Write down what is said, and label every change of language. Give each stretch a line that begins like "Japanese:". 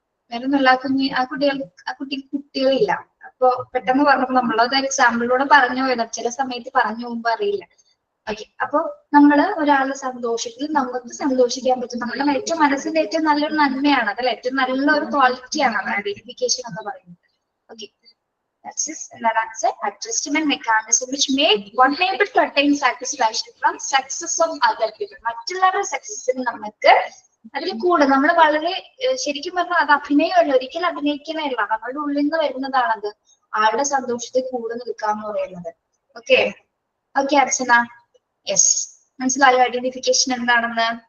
Malayalam: വേറെ ഒന്നുമില്ല, ആ കുട്ടിക്ക് കുട്ടികളില്ല. അപ്പൊ പെട്ടെന്ന് പറഞ്ഞപ്പോ നമ്മളത് എക്സാമ്പിളിലൂടെ പറഞ്ഞു പോയത്. ചില സമയത്ത് പറഞ്ഞു പോകുമ്പോ അറിയില്ല. ഓക്കെ, അപ്പൊ നമ്മള് ഒരാളുടെ സന്തോഷത്തിൽ നമുക്ക് സന്തോഷിക്കാൻ പറ്റും. നമ്മുടെ ഏറ്റവും മനസ്സിന്റെ ഏറ്റവും നല്ലൊരു നന്മയാണ് അതല്ല, ഏറ്റവും നല്ലൊരു ക്വാളിറ്റിയാണ് ഐഡന്റിഫിക്കേഷൻ എന്ന് പറയുന്നത്.
English: Okay, that's an adjustment mechanism which make one able to attain satisfaction from success of other people.
Malayalam: മറ്റുള്ളവരുടെ സക്സസിന് നമുക്ക് അതിൽ കൂടെ നമ്മൾ വളരെ ശരിക്കും പറഞ്ഞാൽ അത് അഭിനയമല്ല, ഒരിക്കലും അഭിനയിക്കണമല്ല, നമ്മളുടെ ഉള്ളിൽ നിന്ന് വരുന്നതാണത്. ആളുടെ സന്തോഷത്തിൽ കൂടെ നിൽക്കാന്ന് പറയുന്നത്. ഓക്കെ അർച്ചന, യെസ്, മനസ്സിലായോ ഐഡന്റിഫിക്കേഷൻ എന്താണെന്ന്?